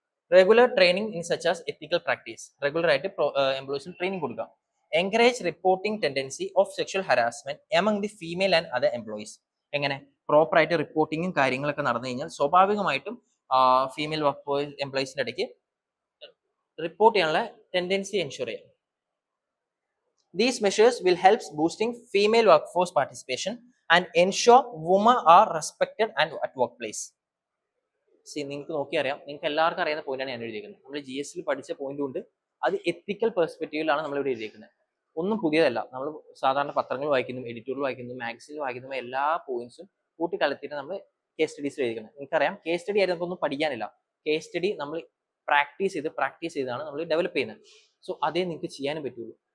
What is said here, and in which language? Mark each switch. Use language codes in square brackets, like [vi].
[en] regular training in such as ethical practice, [ml] regular ആയിട്ട് എംപ്ലോയീസിന് training കൊടുക്കാം. [en] Encourage reporting tendency of sexual harassment among the female and other employees. [ml] എങ്ങനെ പ്രോപ്പറായിട്ട് റിപ്പോർട്ടിങ്ങും കാര്യങ്ങളൊക്കെ നടന്നു കഴിഞ്ഞാൽ സ്വാഭാവികമായിട്ടും ഫീമെയിൽ വർക്ക് എംപ്ലോയീസിന്റെ ഇടയ്ക്ക് റിപ്പോർട്ട് ചെയ്യാനുള്ള ടെൻഡൻസി എൻഷുർ ചെയ്യാം. [en] These measures will help boosting female workforce participation and ensure women are respected and at workplace. [ml] നിങ്ങൾക്ക് നോക്കിയറിയാം, നിങ്ങൾക്ക് എല്ലാവർക്കും അറിയുന്ന പോയിന്റാണ് ഞാൻ എഴുതിയിരിക്കുന്നത്. നമ്മൾ GS പഠിച്ച പോയിന്റും ഉണ്ട്, അത് എത്തിക്കൽ പെർസ്പെക്റ്റീവിലാണ് നമ്മൾ ഇവിടെ എഴുതിയിരിക്കുന്നത്. ഒന്നും പുതിയതല്ല. നമ്മൾ സാധാരണ പത്രങ്ങൾ വായിക്കുന്നു, എഡിറ്റോറിയൽ വായിക്കുന്നു, മാഗസിനിൽ വായിക്കുന്ന എല്ലാ പോയിന്റ്സും കൂട്ടിക്കലത്തിട്ട് നമ്മൾ കേസ് സ്റ്റഡീസ് എഴുതിക്കുന്നത്. നിങ്ങൾക്കറിയാം, കേസ് സ്റ്റഡി ആയിട്ട് നമുക്കൊന്നും പഠിക്കാനില്ല. കേസ് സ്റ്റഡി നമ്മൾ പ്രാക്ടീസ് ചെയ്താണ് നമ്മൾ ഡെവലപ്പ് ചെയ്യുന്നത്. സോ അതേ നിങ്ങൾക്ക് ചെയ്യാനും പറ്റുള്ളൂ.